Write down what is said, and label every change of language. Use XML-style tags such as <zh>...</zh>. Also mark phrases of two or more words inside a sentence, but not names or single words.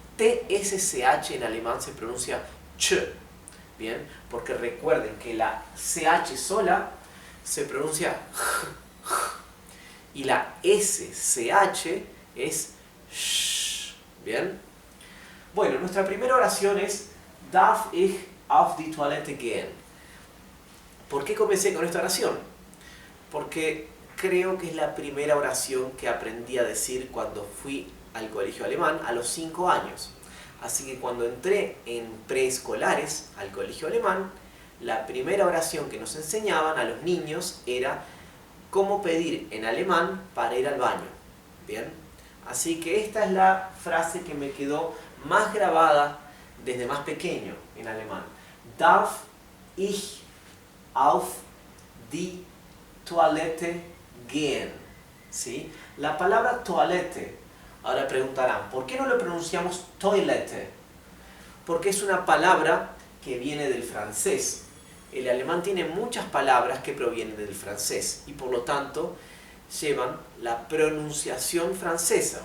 <es>TSCH en alemán se pronuncia ch, ¿bien? Porque recuerden que la CH sola se pronuncia j, y la SCH es sh, ¿bien? Bueno, nuestra primera oración es</es> <de>Darf ich auf die Toilette gehen?</de> <es>¿Por qué comencé con esta oración? Porque creo que es la primera oración que aprendí a decir cuando fui al colegio alemán a los 5 años. Así que cuando entré en preescolares al colegio alemán, la primera oración que nos enseñaban a los niños era cómo pedir en alemán para ir al baño. ¿Bien? Así que esta es la frase que me quedó más grabada desde más pequeño en alemán.</es> <de>Darf ich auf die Toilette gehen?</de> <es>¿Sí? La palabra toilette, ahora preguntarán, ¿por qué no lo pronunciamos toilette? Porque es una palabra que viene del francés. El alemán tiene muchas palabras que provienen del francés y por lo tanto llevan la pronunciación francesa.</es>